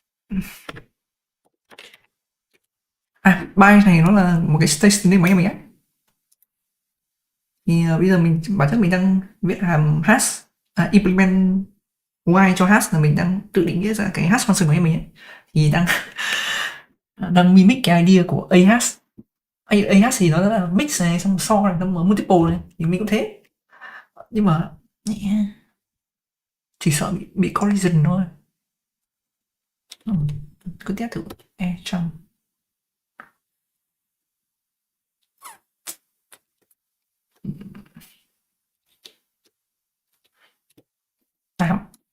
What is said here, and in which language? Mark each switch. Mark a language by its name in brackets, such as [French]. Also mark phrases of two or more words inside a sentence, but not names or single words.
[Vietnamese] À, bias này nó là một cái [English] station name [Vietnamese] của mình á. Thì bây giờ bản chất mình đang viết hàm hash, implement y cho hash là mình đang tự định nghĩa ra cái [English] hash function [Vietnamese] của em mình ấy. Thì đang mimic cái idea của a hash. A hash thì nó là mix này, xong so này, xong multiple này, thì mình cũng thế. Nhưng mà chỉ sợ bị collision thôi. Cứ test thử e trong 8.